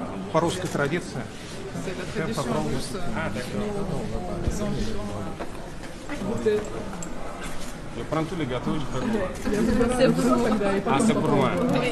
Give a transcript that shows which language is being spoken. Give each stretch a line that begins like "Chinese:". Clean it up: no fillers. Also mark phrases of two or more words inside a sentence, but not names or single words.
Russian: По-русски традиция.
French: C'est la
Russian: Прям
French: tradition
Russian: попробуй.
French: russe. D'accord. Goûter. Je prends tous les gâteaux, je fais quoi? C'est vous,
Russian: тогда, и
French: Ah,
Russian: потом
French: c'est pour moi.
Russian: попробуем.